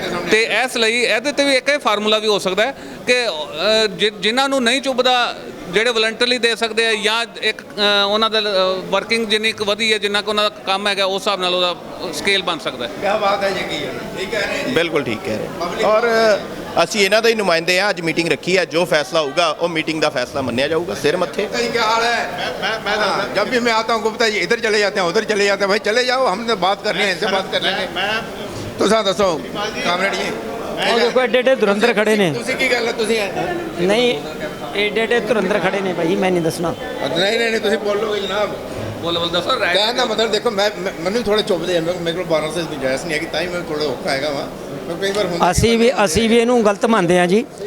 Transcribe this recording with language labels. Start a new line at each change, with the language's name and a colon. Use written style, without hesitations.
Punjabi: ਤੇ ਇਸ ਲਈ ਇਹਦੇ ਤੇ ਵੀ ਇੱਕ ਇਹ ਫਾਰਮੂਲਾ ਵੀ ਹੋ ਸਕਦਾ ਹੈ ਕਿ ਜਿਨ੍ਹਾਂ ਨੂੰ ਨਹੀਂ ਚੁੱਭਦਾ, ਜਿਹੜੇ ਵਲੰਟਰਲੀ ਦੇ ਸਕਦੇ ਆ, ਜਾਂ ਇੱਕ ਉਹਨਾਂ ਦਾ ਵਰਕਿੰਗ ਜਿੰਨੀ ਕੁ ਵਧੀ ਹੈ, ਜਿੰਨਾ ਕੁ ਉਹਨਾਂ ਦਾ ਕੰਮ ਹੈਗਾ, ਉਸ ਹਿਸਾਬ ਨਾਲ ਉਹਦਾ ਸਕੇਲ ਬਣ ਸਕਦਾ ਹੈ। ਕੀ ਬਾਤ ਹੈ ਜੀ, ਠੀਕ ਕਹਿ ਰਹੇ ਜੀ, ਬਿਲਕੁਲ ਠੀਕ ਕਹਿ ਰਹੇ। ਔਰ ਅਸੀਂ ਇਹਨਾਂ ਦੇ ਹੀ ਨੁਮਾਇੰਦੇ ਆ, ਅੱਜ ਮੀਟਿੰਗ ਰੱਖੀ ਹੈ, ਜੋ ਫੈਸਲਾ ਹੋਊਗਾ ਉਹ ਮੀਟਿੰਗ ਦਾ ਫੈਸਲਾ ਮੰਨਿਆ ਜਾਊਗਾ ਸਿਰ मत्थे।
Hindi: क्या हाल है? मैं जब भी मैं आता हूँ गुप्ता जी इधर चले जाते हैं, उधर चले जाते हैं, भाई चले जाओ, हमने बात करनी है, इनसे बात कर लेंगे।
Punjabi: तो साथ दसो कामरेड जी, ਉਹ ਦੇਖੋ ਐਡੇ ਐਡੇ ਧੁਰੰਦਰ ਖੜੇ ਨੇ। ਤੁਸੀਂ ਕੀ ਗੱਲ ਹੈ? ਤੁਸੀਂ ਨਹੀਂ ਐਡੇ ਐਡੇ ਧੁਰੰਦਰ ਖੜੇ ਨੇ ਭਾਈ, ਮੈਂ ਨਹੀਂ ਦੱਸਣਾ। ਨਹੀਂ ਤੁਸੀਂ ਬੋਲੋਗੇ ਜਨਾਬ। ਬੋਲ ਦੱਸੋ। ਕਹਿਣ ਦਾ ਮਤਲਬ ਦੇਖੋ, ਮੈਨੂੰ ਥੋੜੇ ਚੁੱਭਦੇ ਹਨ, ਮੇਰੇ ਕੋਲ 1200 ਦੀ ਗੁੰਜਾਇਸ਼ ਨਹੀਂ ਹੈਗੀ, ਤਾਂ ਹੀ ਮੈਂ ਥੋੜਾ ਔਖਾ ਹੈਗਾ ਵਾ। ਕਈ ਵਾਰ ਅਸੀਂ ਵੀ ਇਹਨੂੰ ਗਲਤ ਮੰਨਦੇ ਹਾਂ ਜੀ।